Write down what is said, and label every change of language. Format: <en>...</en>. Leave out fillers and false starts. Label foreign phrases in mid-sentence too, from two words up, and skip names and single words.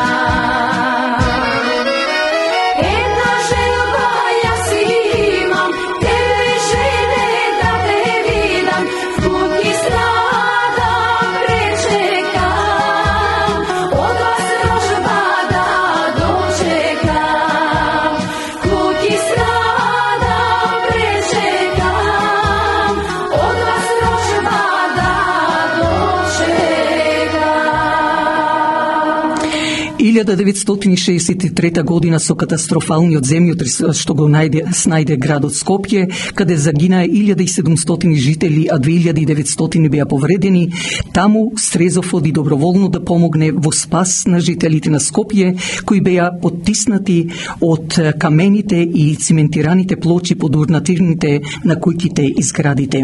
<mk>Една желба ја си имам, тебе жене да те видам, в куќи снаа пречекам, од вас рожба да дочекам. В куќи снаа пречекам, од вас рожба да дочекам. 1963 година со катастрофалниот земјотрес што го снајде градот Скопје, каде загинаа 1700 жители, а 2900 беа повредени, таму Стрезов оди доброволно да помогне во спас на жителите на Скопје, кои беа поттиснати од камените и циментираните плочи под урнатирните на куќите и зградите.</mk>